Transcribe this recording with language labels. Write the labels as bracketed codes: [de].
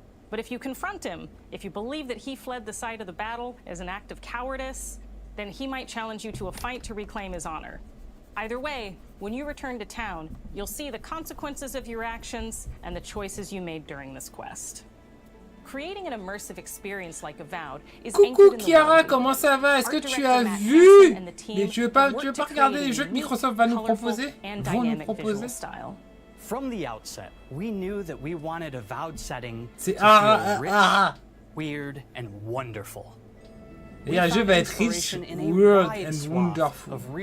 [en] But if you confront him, if you believe that he fled the site of the battle as an act of cowardice, then he might challenge you to a fight to reclaim his honor. Either way, when you return to town, you'll see the consequences of your actions and the choices you made during this quest. Creating an immersive experience like Avowed is [fr] Coucou Chiara, comment ça va? Est-ce que tu as vu? Mais tu veux pas regarder les jeux que Microsoft va nous proposer? Vont nous proposer? [en] From the outset, we knew that we wanted Avowed setting to feel rich, weird, and wonderful. [fr] Et un jeu va être [en] rich, weird and wonderful.